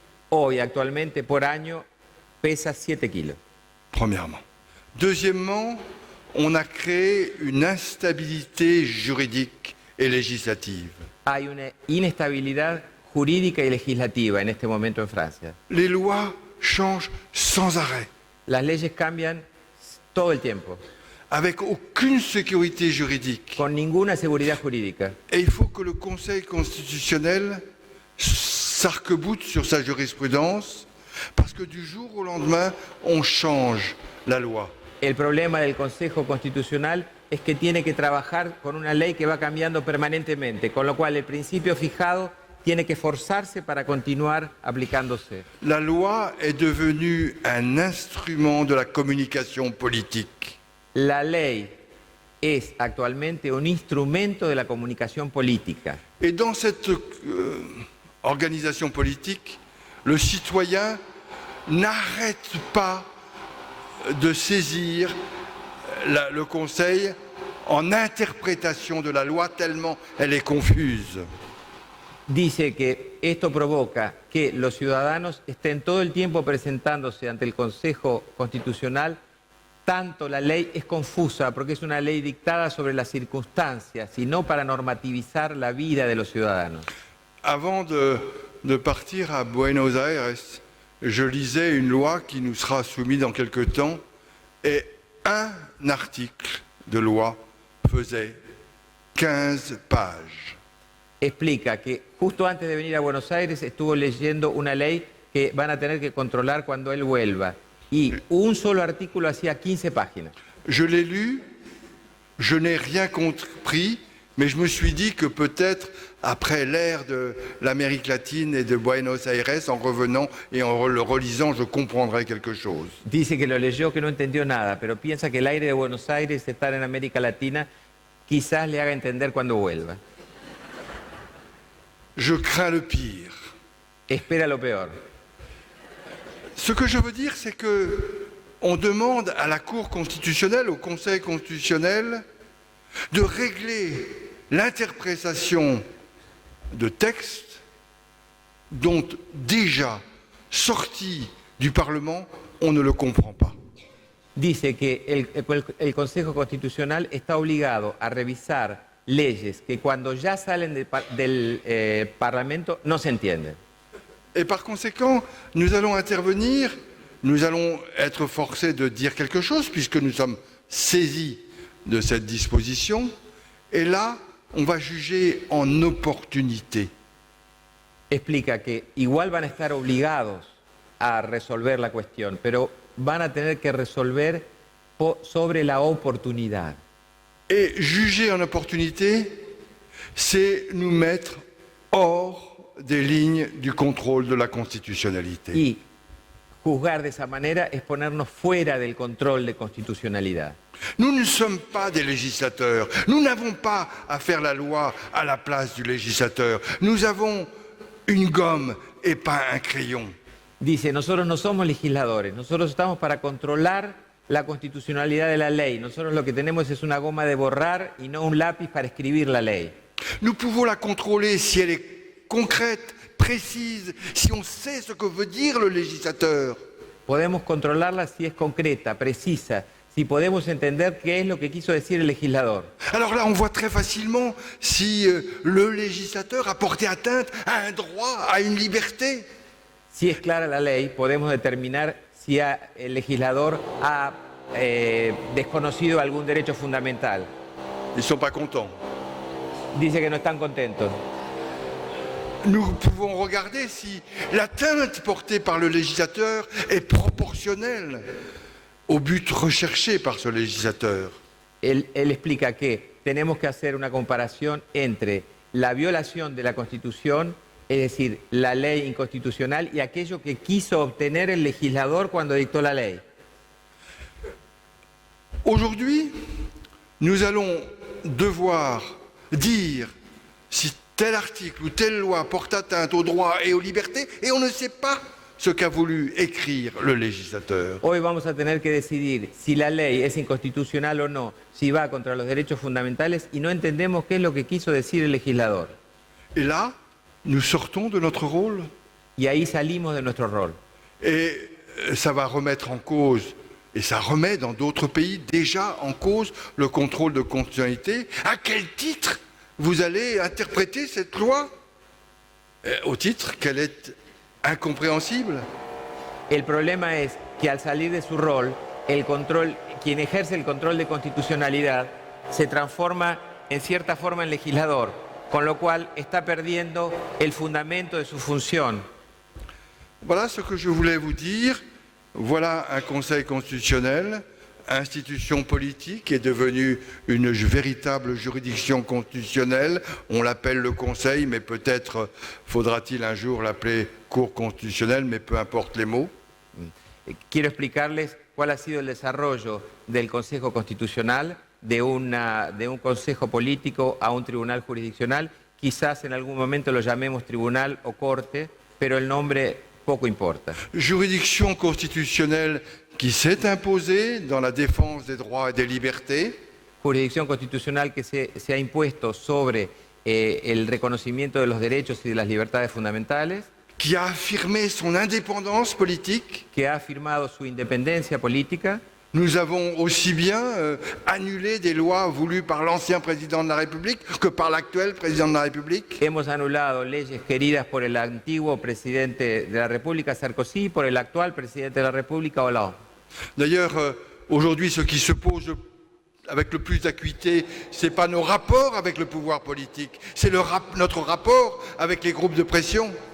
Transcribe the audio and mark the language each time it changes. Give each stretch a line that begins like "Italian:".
Spanish: Hoy, actualmente, por año, pesa 7 kilos.
French: premièrement. Deuxièmement, on a créé une instabilité juridique et législative.
Spanish: Hay una inestabilidad jurídica y legislativa en este momento en Francia.
French: Les lois changent sans arrêt,
Spanish: Las leyes cambian todo el tiempo,
French: avec aucune sécurité juridique.
Spanish: con ninguna seguridad jurídica.
French: Et il faut que le Conseil constitutionnel s'arc-boute sur sa jurisprudence, parce que du jour au lendemain, on change la loi.
Spanish: El problema del Consejo Constitucional es que tiene que trabajar con una ley que va cambiando permanentemente, con lo cual el principio fijado tiene que forzarse para continuar aplicándose.
French: La loi est devenue un instrument de la communication politique.
Spanish: La ley es actualmente un instrumento de la comunicación política.
French: Et dans cette organisation politique, le citoyen n'arrête pas de saisir le Conseil en interprétation de la loi tellement elle est confuse.
Spanish: Dice que esto provoca que los ciudadanos estén todo el tiempo presentándose ante el Consejo Constitucional, tanto la ley es confusa porque es una ley dictada sobre las circunstancias y no para normativizar la vida de los ciudadanos.
French: Avant de partir à Buenos Aires, je lisais une loi qui nous sera soumise dans quelque temps et un article de loi faisait 15 pages.
Spanish: Explica que justo antes de venir a Buenos Aires estuvo leyendo una ley que van a tener que controlar cuando él vuelva. Y un solo artículo hacía 15 páginas.
French: Je l'ai lu, je n'ai rien compris, mais je me suis dit que peut-être après l'ère de l'Amérique latine et de Buenos Aires, en revenant et en le relisant, je comprendrai quelque chose.
Spanish: Dice que lo leyó, que no entendió nada, pero piensa que el aire de Buenos Aires, estar en América Latina, quizás le haga entender cuando vuelva.
French: Je crains le pire.
Spanish: Espera lo peor.
French: Ce que je veux dire, c'est que on demande à la Cour constitutionnelle, au Conseil constitutionnel, de régler l'interprétation de textes dont déjà sortis du Parlement, on ne le comprend pas.
Spanish: Dice que el Consejo Constitucional está obligado a revisar leyes que cuando ya salen del Parlamento no se entienden.
French: Et par conséquent, nous allons intervenir, nous allons être forcés de dire quelque chose puisque nous sommes saisis de cette disposition. Et là, on va juger en opportunité.
Spanish: Explica que igual van a estar obligados a resolver la cuestión, pero van a tener que resolver sobre la oportunidad.
French: Et juger en opportunité, c'est nous mettre hors des lignes du contrôle de la constitutionnalité.
Spanish: Y juzgar de esa manera es ponernos fuera del control de constitucionalidad.
French: Nous ne sommes pas des législateurs. Nous n'avons pas à faire la loi à la place du législateur. Nous avons une gomme et pas un crayon.
Spanish: Dice, nosotros no somos legisladores, nosotros estamos para controlar la constitucionalidad de la ley. Nosotros lo que tenemos es una goma de borrar y no un lápiz para escribir la ley.
French: Nous pouvons la contrôler si elle est concrète, précise, si on sait ce que veut dire le législateur.
Spanish: Podemos controlarla si es concreta, precisa, si podemos entender qué es lo que quiso decir el legislador.
French: Alors là, on voit très facilement si le législateur a porté atteinte à un droit, à une liberté.
Spanish: Si es clara la ley, podemos determinar si el legislador ha desconocido algún derecho fundamental.
French: Ils ne sont pas contents.
Spanish: Dice que no están contentos.
French: Nous pouvons regarder si l'atteinte portée par le législateur est proportionnelle au but recherché par ce législateur.
Spanish: Él explica que tenemos que hacer una comparación entre la violación de la Constitución, es decir, la ley inconstitucional, y aquello que quiso obtener el legislador cuando dictó la ley.
French: Aujourd'hui, nous allons devoir dire si tel article ou telle loi porte atteinte aux droits et aux libertés, et on ne sait pas ce qu'a voulu écrire le législateur.
Spanish: Hoy vamos a tener que decidir si la ley es inconstitucional o no, si va contra los derechos fundamentales, y no entendemos qué es lo que quiso decir el legislador.
French: Et là, nous sortons de notre rôle.
Spanish: Y ahí salimos de nuestro rol.
French: Et ça va remettre en cause, et ça remet dans d'autres pays déjà en cause, le contrôle de constitutionnalité. À quel titre vous allez interpréter cette loi? Au titre qu'elle est incompréhensible.
Spanish: El problema es que al salir de su rol, quien ejerce el control de constitucionalidad se transforma en cierta forma en legislador, con lo cual está perdiendo el fundamento de su función.
French: Voilà ce que je voulais vous dire. Voilà un Conseil constitutionnel, institution politique qui est devenue une véritable juridiction constitutionnelle. On l'appelle le Conseil, mais peut-être faudra-t-il un jour l'appeler Cour constitutionnelle, mais peu importe les mots.
Spanish: Quiero explicarles cuál ha sido el desarrollo del Consejo Constitucional, de un Consejo Político a un Tribunal Jurisdiccional. Quizás en algún momento lo llamemos Tribunal o Corte, pero el nombre poco importa.
French: Juridiction constitutionnelle qui s'est imposée dans la défense des droits et des libertés.
Spanish: Jurisdicción constitucional que se ha impuesto sobre el reconocimiento de los derechos y de las libertades fundamentales.
French: Qui a affirmé son indépendance politique.
Spanish: Que ha afirmado su independencia política.
French: Nous avons aussi bien annulé des lois voulues par l'ancien président de la République que par l'actuel président de la République.
Spanish: Hemos anulado leyes queridas por el antiguo presidente de la República, Sarkozy, y por el actual presidente de la República, Hollande.
French: D'ailleurs, aujourd'hui, ce qui se pose avec le plus d'acuité, ce n'est pas nos rapports avec le pouvoir politique, c'est notre rapport avec les groupes de pression.